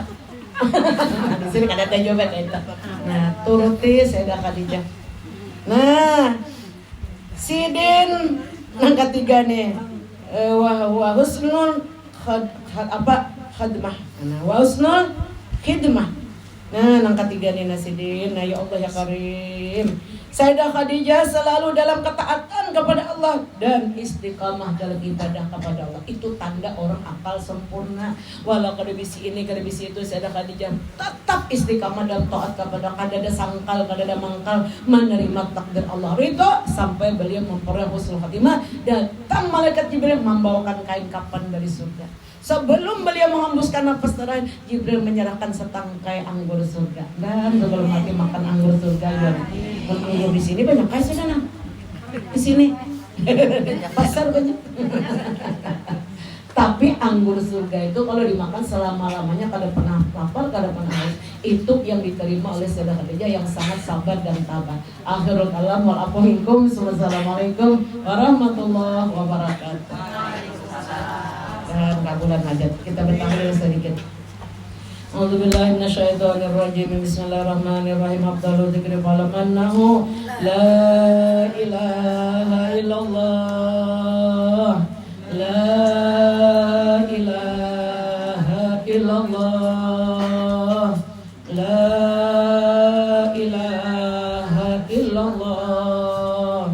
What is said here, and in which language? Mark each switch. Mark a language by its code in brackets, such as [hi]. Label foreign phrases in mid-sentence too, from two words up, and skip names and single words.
[bjn] Di sini kada ada jawaban itu. Nah, turuti saya dah Khadijah. Nah, sidin nang ketiga nih. [ar] وحسن الخدمة. Nah, وحسن الخدمة. [bjn] Nah, nang ketiga nih nasidin. Nah, [ar] يا الله يا كريم. [id] Sayyidah Khadijah selalu dalam ketaatan kepada Allah dan istiqamah dalam ibadah kepada Allah. Itu tanda orang akal sempurna. [bjn] Walau kada bisi ini, kada bisi itu, Sayyidah Khadijah tetap istiqamah dalam taat kepada Allah. Kada ada sangkal, kada ada mangkal, menerima takdir Allah. [id] Ridho sampai beliau memperoleh [ar] حسن الخاتمة. [id] Datang malaikat Jibril membawakan kain kapan dari surga. Sebelum beliau menghembuskan nafas terakhir, Jibril menyerahkan setangkai anggur surga. Dan sebelum mati makan anggur surga. Anggur di sini banyak kasih sana. Di sini pasar banyak. Tapi anggur surga itu kalau dimakan selama-lamanya kada pernah lapar, kada pernah haus. Itu yang diterima oleh Sayyidah Khadijah yang sangat sabar dan tabah. [ar] آخر الكلام والعفو منكم. والسلام عليكم ورحمة الله وبركاته. [id] Dan kabulan hajat. Kita bertahlil sedikit. [ar] أعوذ بالله من الشيطان الرجيم. بسم الله الرحمن الرحيم. أفضل الذكر فاعلم أنه لا إله إلا الله. لا إله إلا الله. لا إله إلا الله.